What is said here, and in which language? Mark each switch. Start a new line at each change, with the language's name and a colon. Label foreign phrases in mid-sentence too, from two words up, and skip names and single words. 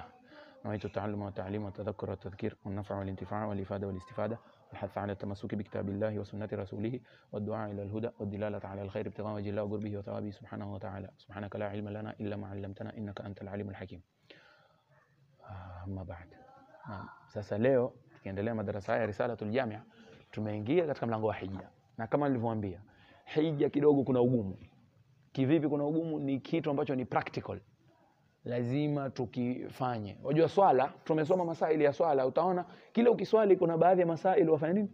Arabic: نويت التعلم والتعليم والتذكر والتذكير والنفع والانتفاع والإفادة والاستفادة والحث على التمسك بكتاب الله وسنة رسوله والدعاء إلى الهدى والدلالة على الخير ابتغاء وجه الله وقربه وثوابه سبحانه وتعالى. سبحانك لا علم لنا إلا ما علمتنا إنك أنت العليم الحكيم. أما بعد.
Swahili: Sasa leo tukiendelea madarasa haya Risalatul Jamia, tumeingia katika mlango wa hija. Na kama nilivyowaambia, hija kidogo kuna ugumu. Kivipi kuna ugumu? Ni kitu ambacho ni practical. Lazima tukifanye. Unajua swala, tumesoma masaili ya swala, utaona kila ukiswali kuna baadhi ya masaili wafanya nini?